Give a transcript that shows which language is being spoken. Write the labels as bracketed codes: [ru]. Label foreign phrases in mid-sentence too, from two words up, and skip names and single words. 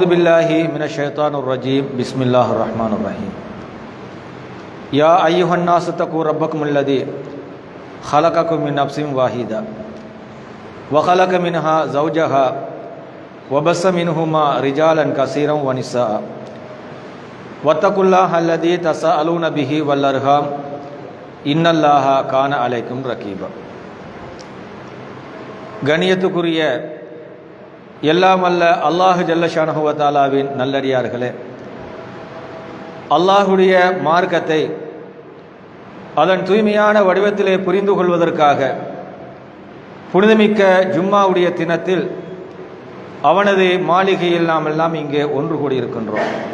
[ar] بالله من الشيطان الرجيم بسم الله الرحمن الرحيم يا أيها الناس اتقوا ربكم الذي خلقكم من نفس واحدة وخلق منها زوجها وبث منهما رجالا كثيرا ونساء واتقوا الله الذي تساءلون به والأرحام إن الله كان عليكم رقيبا. [ta] கண்ணியத்துக்குரிய எல்லாம் அல்ல [ar] الله جل شأنه [ta] வ தஆலாவின் நல்லடியார்களே, அல்லாஹுடைய மார்க்கத்தை அதன் தூய்மையான வடிவத்திலே புரிந்து கொள்வதற்காக புனிதமிக்க ஜும்மாவுடைய தினத்தில் அவனது மாளிகையில் நாம் எல்லாம் இங்கே ஒன்று கூடியிருக்கின்றோம்.